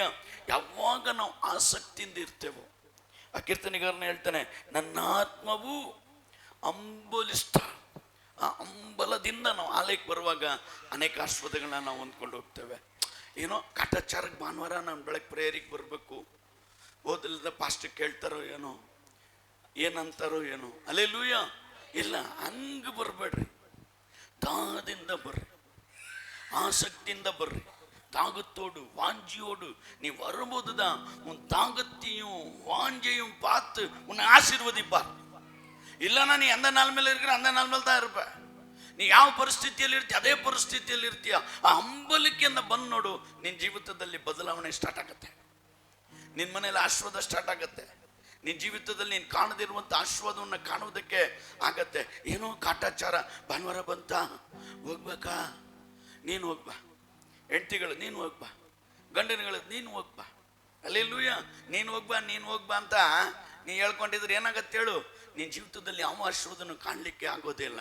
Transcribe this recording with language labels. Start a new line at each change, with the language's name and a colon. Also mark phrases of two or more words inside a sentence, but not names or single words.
Kannada: ಯಾವಾಗ ನಾವು ಆಸಕ್ತಿಯಿಂದ ಇರ್ತೇವೋ, ಆ ಕೀರ್ತನೆಗಾರನ ಹೇಳ್ತಾನೆ, ನನ್ನ ಆತ್ಮವು ಹಂಬಲಿಸ್ತಾ, ಆ ಹಂಬಲದಿಂದ ನಾವು ಆಲಯಕ್ಕೆ ಬರುವಾಗ ಅನೇಕ ಆಸ್ಪದಗಳನ್ನ ನಾವು ಹೊಂದ್ಕೊಂಡು ಹೋಗ್ತೇವೆ. ಏನೋ ಕಾಟಾಚಾರಕ್ಕೆ ಭಾನುವಾರ ನಾನು ಬೆಳಗ್ಗೆ ಪ್ರೇಯರಿಗೆ ಬರಬೇಕು, ಓದಲಿದ್ದ ಪಾಸ್ಟಿಗೆ ಕೇಳ್ತಾರೋ ಏನೋ, ಏನಂತಾರೋ ಏನೋ. ಹಲ್ಲೆಲೂಯಾ. ಇಲ್ಲ, ಹಂಗೆ ಬರಬೇಡ್ರಿ, ದಾಹದಿಂದ ಬರ್ರಿ, ಆಸಕ್ತಿಯಿಂದ ಬರ್ರಿ,
Tamil: தாகத்தோடு வாஞ்சியோடு நீ வரும்போதுதான் உன் தாகத்தையும் வாஞ்சையும் பார்த்து உன்னை ஆசீர்வதிப்பார். இல்லைன்னா நீ எந்த நாள் மேல இருக்கிற அந்த நாள் மேல தான் இருப்ப.
Kannada: ನೀ ಯಾವ ಪರಿಸ್ಥಿತಿಯಲ್ಲಿ ಇರ್ತೀಯ ಅದೇ ಪರಿಸ್ಥಿತಿಯಲ್ಲಿ ಇರ್ತೀಯ. ಆ ಹಂಬಲಿಕೆಯಿಂದ ಬಂದು ನೋಡು, ನಿನ್ನ ಜೀವಿತದಲ್ಲಿ ಬದಲಾವಣೆ ಸ್ಟಾರ್ಟ್ ಆಗುತ್ತೆ, ನಿನ್ನ ಮನೇಲಿ ಆಶೀರ್ವಾದ ಸ್ಟಾರ್ಟ್ ಆಗುತ್ತೆ, ನಿನ್ನ ಜೀವಿತದಲ್ಲಿ ನೀನು ಕಾಣದಿರುವಂಥ ಆಶೀರ್ವಾದವನ್ನು ಕಾಣುವುದಕ್ಕೆ ಆಗತ್ತೆ. ಏನೋ ಕಾಟಾಚಾರ, ಭಾನುವಾರ ಬಂತ ಹೋಗ್ಬೇಕಾ, ನೀನು ಹೋಗ್ಬಾ, ಹೆಂಡತಿಗಳು ನೀನು ಹೋಗ್ಬಾ, ಗಂಡನಗಳು ನೀನು ಹೋಗ್ಬಾ, ಹಲ್ಲೆಲೂಯಾ, ನೀನು ಹೋಗ್ಬಾ ಅಂತ ನೀ ಹೇಳ್ಕೊಂಡಿದ್ರೆ ಏನಾಗತ್ತೆ ಹೇಳು, ನಿನ್ನ ಜೀವಿತದಲ್ಲಿ ಯಾವ ಆಶೀರ್ವಾದನು ಕಾಣಲಿಕ್ಕೆ ಆಗೋದೇ ಇಲ್ಲ.